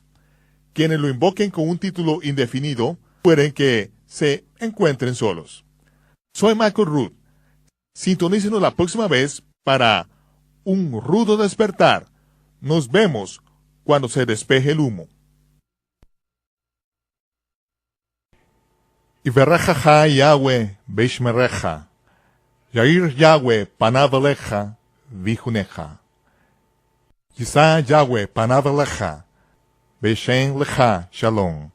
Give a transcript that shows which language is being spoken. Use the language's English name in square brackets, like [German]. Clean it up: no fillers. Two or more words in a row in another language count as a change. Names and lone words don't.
[Spanish] Quienes lo invoquen con un título indefinido pueden que se encuentren solos. Soy Michael Root. Sintonícenos la próxima vez para un rudo despertar. Nos vemos cuando se despeje el humo. [Hebrew] יברכך יהוה וישמרך. יאר יהוה פניו אליך ויחנך. ישא יהוה פניו אליך וישם לך שלום.